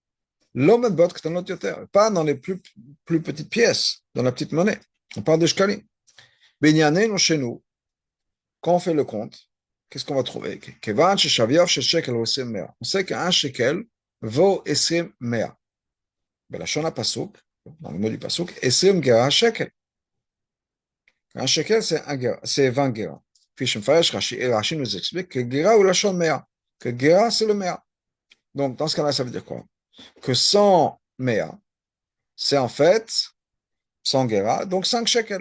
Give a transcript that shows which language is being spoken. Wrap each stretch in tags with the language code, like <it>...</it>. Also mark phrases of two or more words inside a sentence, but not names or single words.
<fr>Pas dans les plus petites pièces, dans la petite monnaie. On parle de shkalim. Chez nous, quand on fait le compte, qu'est-ce qu'on va trouver? On sait qu'un shekel vaut 20 mea.</fr> <he>בלשון הפסוק,</he> <fr>dans le mot du pasuk, 20 גרה shekel. Un shekel, c'est 20 gera. Puis Rashi nous explique que</fr> <he>גרה הוא לשון מעה.</he> <fr>Que gera, c'est le mea. Donc, dans ce cas-là, ça veut dire quoi? Que 100 mea, c'est en fait 100 gera, donc 5 shekels.</fr>